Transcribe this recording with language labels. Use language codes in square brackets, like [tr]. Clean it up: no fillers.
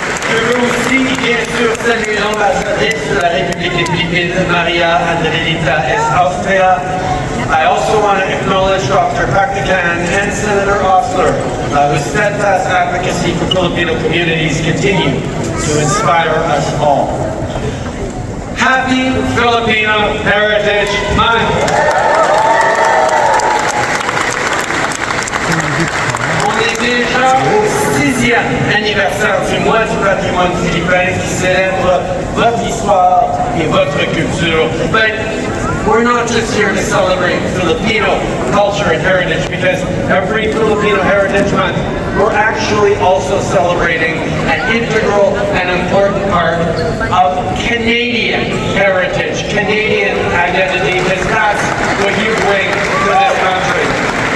[fr] Je veux aussi, bien sûr, saluer l'ambassadrice de la République philippine, Maria Andrelita S. Austria. [en] I also want to acknowledge Dr. Paktikan and Senator Osler, whose steadfast advocacy for Filipino communities continue to inspire us all. Happy Filipino Heritage Month! [fr] On est déjà au 6e anniversaire du mois du patrimoine philippin qui célèbre votre histoire et votre culture. [en] But we're not just here to celebrate Filipino culture and heritage, because every Filipino Heritage Month, we're actually also celebrating an integral and important part of Canadian heritage, Canadian identity, because that's what you bring to this country.